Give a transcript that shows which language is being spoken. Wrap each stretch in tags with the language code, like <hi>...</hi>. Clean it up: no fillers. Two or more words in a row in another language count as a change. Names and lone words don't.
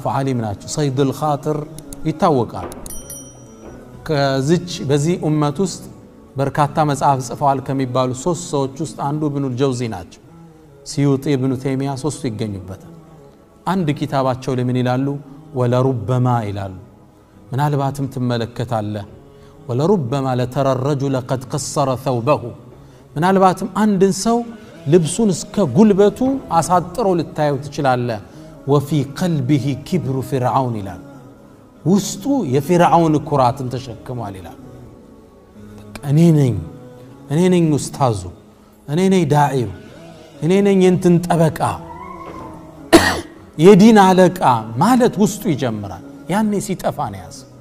<am>ዓሊም ናቸው ሰይድ الخاطر ይታወቃል ከዚች በዚህ ኡመት ውስጥ በርካታ መጽሐፍ ጽፈዋል ከሚባሉ ሶስት ሰዎች ውስጥ አንዱ ኢብኑ አልጀውዚ ናቸው ሲዩጢ ኢብኑ ተይሚያ ሶስቱ ይገኙበታል አንድ ኪታባቸው ለምን ይላሉ</am> <ar>ولربما</ar> <am>ይላሉ ምናልባትም ትመለከታለህ</am> <ar>ولربما لترى الرجل قد قصر ثوبه</ar> <am>ምናልባትም አንድን ሰው ልብሱን እስከ ጉልበቱ አሳጥሮ ልታየው ትችላለህ</am> <ar>وفي قلبه كبر فرعون</ar> <am>ይላል ውስጡ የፍርዓውን ኩራትን ተሸክሟል ይላል እኔ ነኝ ኡስታዙ እኔ ነኝ ዳዒው እኔ ነኝ እንትን ጠበቃ የዲን አለቃ ማለት ውስጡ ይጀምራል ያኔ ሲጠፋ ነው ያዝ</am>